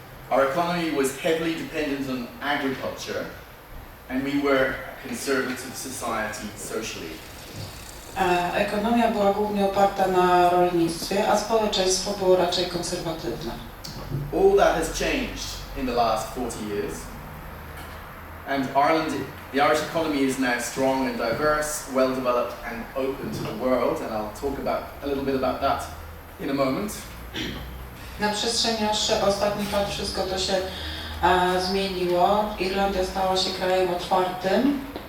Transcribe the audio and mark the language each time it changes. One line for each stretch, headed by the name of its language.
English: Our economy was heavily dependent on agriculture, and we were a conservative society socially.
Polish: Ekonomia była głównie oparta na rolnictwie, a społeczeństwo było raczej konserwatywne.
English: All that has changed in the last 40 years, and the Irish economy is now strong and diverse, well developed and open to the world, and I'll talk a little bit about that in a moment.
Polish: Na przestrzeni ostatnich lat wszystko to się zmieniło. Irlandia stała się krajem otwartym.